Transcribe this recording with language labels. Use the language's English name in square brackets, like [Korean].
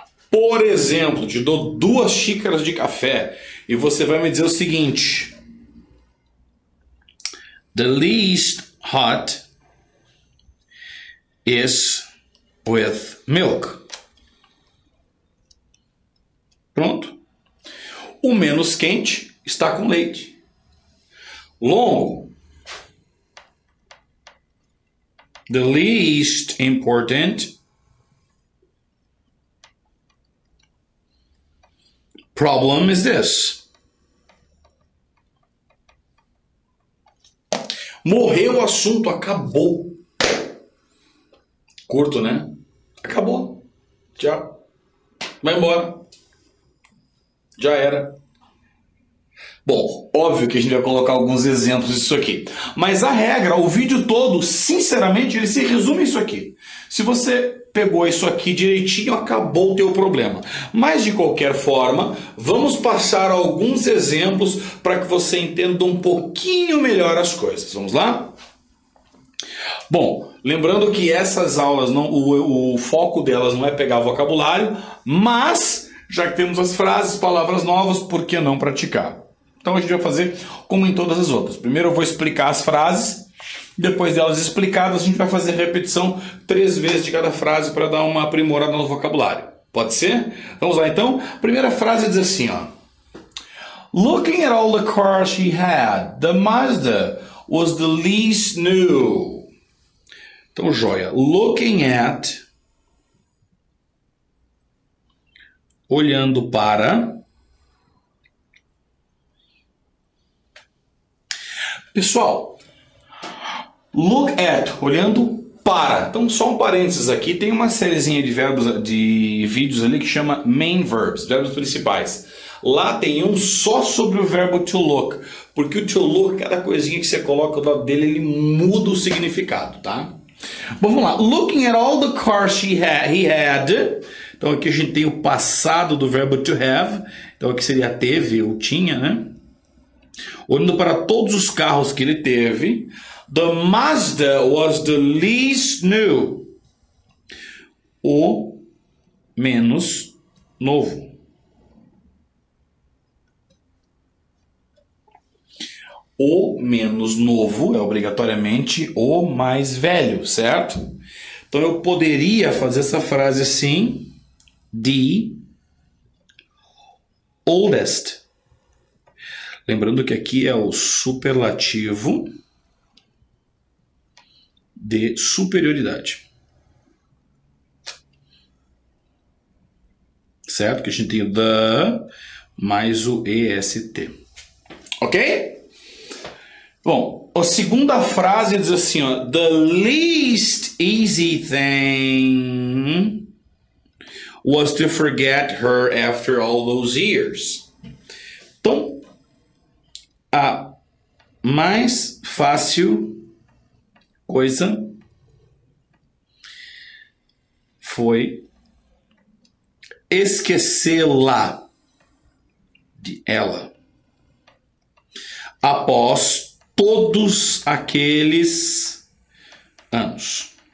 [Portuguese] Por exemplo, te dou 2 xícaras de café e você vai me dizer o seguinte: [English] the least hot is with milk. [Portuguese] Pronto. O menos quente está com leite. Longo. [English] The least important problem is this. [Portuguese] Morreu o assunto, acabou. Curto, né? Acabou. Tchau. Vai embora. Já era. Bom, óbvio que a gente vai colocar alguns exemplos disso aqui. Mas a regra, o vídeo todo, sinceramente, ele se resume a isso aqui. Se você pegou isso aqui direitinho, acabou o teu problema. Mas, de qualquer forma, vamos passar alguns exemplos para que você entenda um pouquinho melhor as coisas. Vamos lá? Bom, lembrando que essas aulas, o foco delas não é pegar vocabulário, mas já que temos as frases, palavras novas, por que não praticar? Então a gente vai fazer como em todas as outras. Primeiro eu vou explicar as frases, depois delas explicadas a gente vai fazer repetição 3 vezes de cada frase para dar uma aprimorada no vocabulário. Pode ser? Vamos lá então. A primeira frase diz assim, ó. [English] Looking at all the cars she had, the Mazda was the least new. [Portuguese] Então, joia. [English] Looking at, [Portuguese] olhando para. Pessoal, [English] look at, [Portuguese] olhando para. Então, só um parênteses aqui. Tem uma sériezinha de verbos, de vídeos ali que chama main verbs, verbos principais. Lá tem um só sobre o verbo to look. Porque o to look, cada coisinha que você coloca do lado dele, ele muda o significado, tá? Bom, vamos lá. [English] Looking at all the cars he had. [Portuguese] Então, aqui a gente tem o passado do verbo to have. Então, aqui seria teve ou tinha, né? Olhando para todos os carros que ele teve, [English] the Mazda was the least new. [Portuguese] o menos novo. O menos novo é obrigatoriamente o mais velho, certo? Então eu poderia fazer essa frase assim: the oldest. Lembrando que aqui é o superlativo de superioridade. Certo? Que a gente tem o the mais o est. Ok? Bom, a segunda frase diz assim, ó, [English] the least easy thing was to forget her after all those years. [Portuguese] Então, a mais fácil coisa foi esquecê-la de ela após todos aqueles anos.